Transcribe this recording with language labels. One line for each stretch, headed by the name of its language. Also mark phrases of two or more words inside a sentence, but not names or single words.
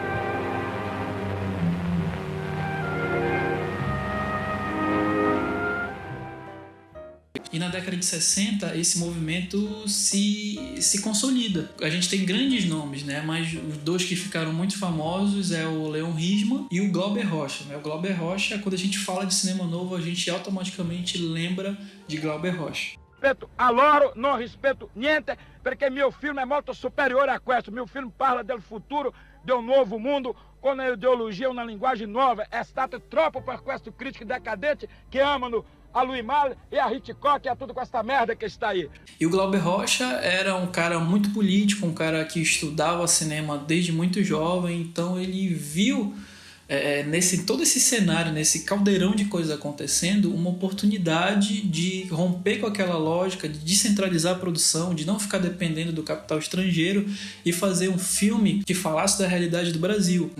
Portuguese: E na década de 60, esse movimento se consolida. A gente tem grandes nomes, né? Mas os dois que ficaram muito famosos é o Leon Risman e o Glauber Rocha, né? O Glauber Rocha, quando a gente fala de cinema novo, a gente automaticamente lembra de Glauber Rocha.
Italian: Rispetto a loro, non rispetto niente, perché il mio film è molto superiore a questo. Il mio film parla del futuro, di un nuovo mondo, con un'ideologia, una
Portuguese: linguagem nova.
Italian: È stato troppo per questo critici decadenti che amano a Louis Malle e a Hitchcock e a
Portuguese: tudo com essa merda que está aí. E o Glauber Rocha era um cara muito político, um cara que estudava cinema desde muito jovem, então ele viu nesse todo esse cenário, nesse caldeirão de coisas acontecendo, uma oportunidade de romper com aquela lógica, de descentralizar a produção, de não ficar dependendo do capital estrangeiro e fazer um filme que falasse da realidade do Brasil, né?